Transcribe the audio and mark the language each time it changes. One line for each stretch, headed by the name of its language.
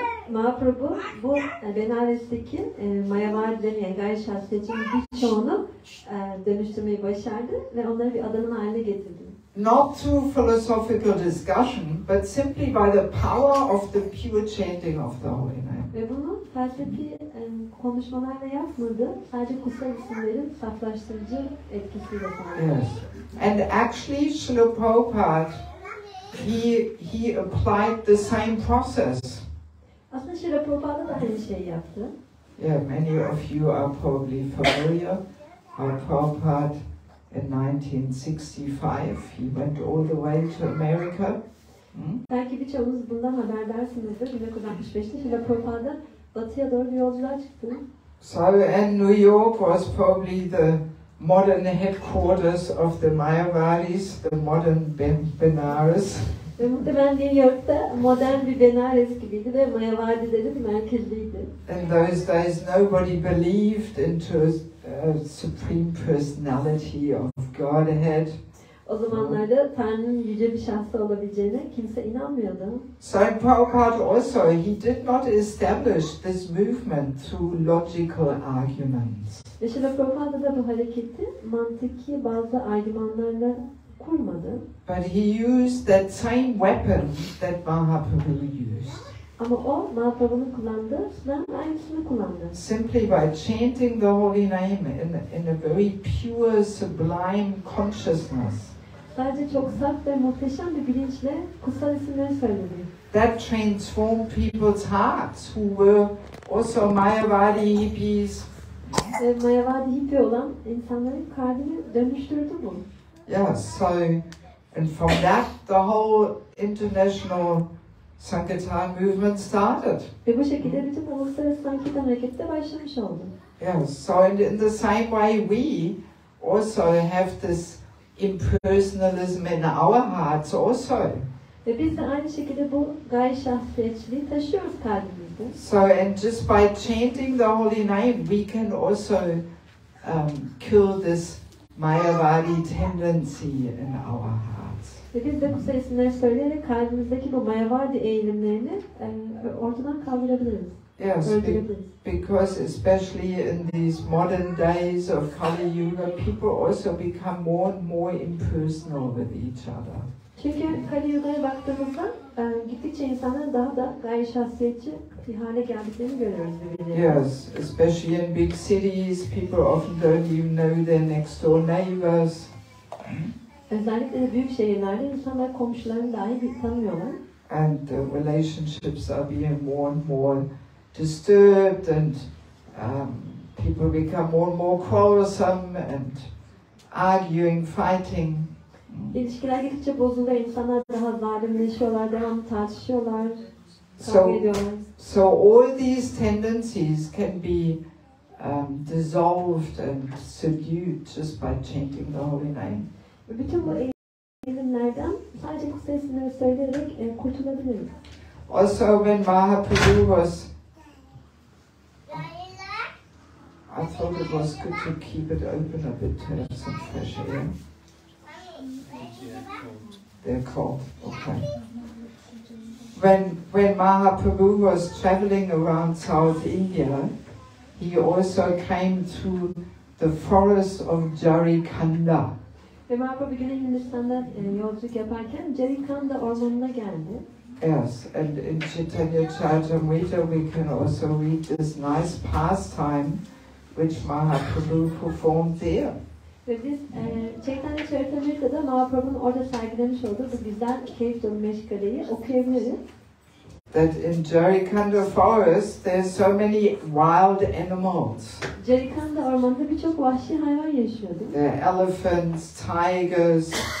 Turkish: Mahaprabhu bu Benares'teki Mayavadilerin yani gayri şahsiyetçinin birçoğunu dönüştürmeyi başardı ve onları bir adamın haline getirdi.
English: Not through philosophical discussion, but simply by the power of the pure chanting of the holy name.
Turkish: Ve bunu felsefi konuşmalarla yapmadı, sadece kutsal isimlerin saflaştırıcı etkisiyle sağladı.
English: Yes, and actually, Srila Prabhupada, he applied the same process.
Turkish: Aslında Srila Prabhupada da aynı şeyi yaptı.
English: Yeah, many of you are probably familiar. Prabhupada in 1965, he went all the way to America.
Turkish: Belki birçoğunuz bundan haberdarsınızdır. 1965'te Srila Prabhupada batıya doğru bir yolculuğa çıktı.
English: So, and New York was probably the modern headquarters of the Mayavadis, the modern Benares.
Turkish: Ve muhtemelen New York'ta modern bir Benares gibiydi ve Mayavadilerin merkeziydi.
English: In those days, nobody believed into a supreme personality of Godhead.
Turkish: O zamanlarda Tanrı'nın yüce bir şahsı olabileceğine kimse inanmıyordu.
English: So Prabhupada also, he did not establish this movement through logical arguments.
Turkish: Ve Srila Prabhupada da bu hareketi mantıki bazı argümanlarla kurmadı.
English: But he used that same weapon that Mahaprabhu used.
Turkish: Ama o Mahaprabhu'nun kullandığı silahın aynısını kullandı.
English: Simply by chanting the holy name in a very pure, sublime consciousness.
Turkish: Sadece çok saf ve muhteşem bir bilinçle kutsal isimleri söyledi.
English: That transformed people's hearts who were also Mayavadi hippies.
Turkish: Ve Mayavadi hippie olan insanların kalbini dönüştürdü bu.
English: Yeah, so, and from that the whole international Sankirtan movement started.
Turkish: Ve bu şekilde bütün uluslararası Sankirtan hareketi de başlamış oldu.
English: Yeah, so in the same way we also have this impersonalism in our hearts also.
Turkish: Ve biz de aynı şekilde bu gayri şahsiyetçiliği taşıyoruz kalbimizde.
English: So, and just by chanting the holy name, we can also kill this Mayavadi tendency in our hearts.
Turkish: Ve biz de kutsal isimleri söyleyerek kalbimizdeki bu Mayavadi eğilimlerini ortadan kaldırabiliriz.
English: Yes, because especially in these modern days of Kali Yuga, people also become more and more impersonal with each other.
Turkish: Çünkü Kali Yuga'ya baktığımızda gittikçe insanların daha da gayri şahsiyetçi bir hale geldiklerini görüyoruz birbirlerine.
English: Yes, especially in big cities, people often don't even know their next door neighbors.
Turkish: Özellikle de büyük şehirlerde insanlar komşularını dahi tanımıyorlar.
English: And the relationships are being more and more disturbed, and people become more and more quarrelsome and arguing, fighting.
Turkish: İlişkiler gittikçe bozuluyor, insanlar daha zalimleşiyorlar, devamlı tartışıyorlar, kavga ediyorlar.
English: So all these tendencies can be dissolved and subdued just by chanting the holy name.
Turkish: Bütün bu eğilimlerden sadece kutsal isimleri söyleyerek kurtulabiliriz.
English: Also, when Mahaprabhu was, I thought it was good to keep it open a bit to have some fresh air. They're cold. Okay. When Mahaprabhu was traveling around South India, he also came to the forest of Jarikanda.
Turkish: Ve Mahaprabhu Güney Hindistan'da yolculuk yaparken Jarikanda ormanına geldi.
English: Yes, and in Chaitanya Charitamrita we can also read this nice pastime which Mahaprabhu performed there.
Turkish: Ve biz Chaitanya Charitamrita'da Mahaprabhu'nun orada sergilemiş olduğu bu güzel keyif dolu meşgaleyi okuyabiliriz.
English: That in Jarikanda forest there's so many wild animals.
Turkish: Jarikanda ormanında birçok vahşi hayvan yaşıyordu.
English: There are elephants, tigers,